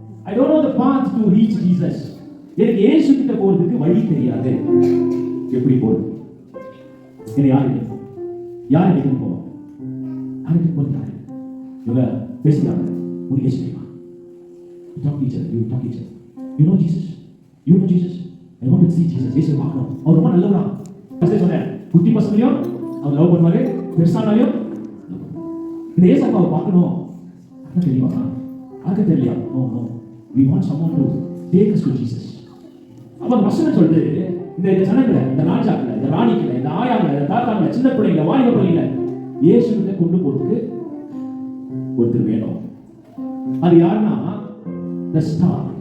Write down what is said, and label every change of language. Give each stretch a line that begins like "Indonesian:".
English: I don't know the path to reach Jesus.
Tamil: எனக்கு இயேசு கிட்ட போறதுக்கு வழி தெரியாது. எப்படி போறது? என்ன யாரு கிட்ட போவோம்? யாருக்கு போறாங்க? இவங்க பேசுறாங்க. உனக்கு இயேசு தெரியுமா?
English: You talk each other. You know Jesus? I want to see Jesus.
Tamil: இயேசு பார்க்கணும். அவர் ரொம்ப நல்லவரா. ஃபர்ஸ்ட் சொன்னேன். குட்டி பசங்களையும் அவர் லவ் பண்ணுவாரு. பெருசானாலையும் இந்த இயேசுவை பார்க்கணும். அது தெரியுமா? அது தெரியல. No.
English: We want someone to take us to Jesus.
Tamil: அப்ப வசனம் சொல்லுது, இந்த ஜனங்களை, இந்த ராஜாக்களை, இந்த ராணிகளை, இந்த ஆயாங்களை, இந்த தாத்தாங்களை, சின்ன பிள்ளைங்களை, வாலிப பிள்ளைங்களை இயேசு கிட்ட கொண்டு போறதுக்கு ஒருத்தர் வேணும். அது யாருன்னா
English: the star.